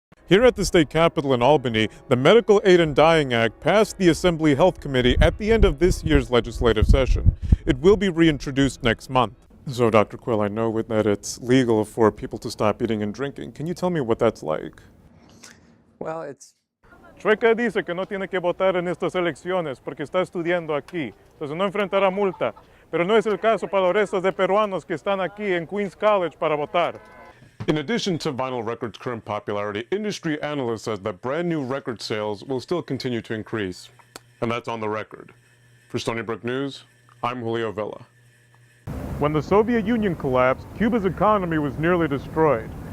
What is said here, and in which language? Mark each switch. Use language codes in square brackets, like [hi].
[en] Here at the state capitol in Albany, the Medical Aid in Dying Act passed the Assembly Health Committee at the end of this year's legislative session. It will be reintroduced next month. So, Dr. Quill, I know that it's legal for people to stop eating and drinking. Can you tell me what that's like? Well, it's... [es] Chueca dice que no tiene que votar en estas elecciones porque está estudiando aquí, entonces no enfrentará multa. Pero no es el caso para los restos de peruanos que están aquí en Queens College para votar. [en] In addition to vinyl records' current popularity, industry analysts says that brand new record sales will still continue to increase. And that's on the record. For Stony Brook News, I'm Julio Avila. When the Soviet Union collapsed, Cuba's economy was nearly destroyed.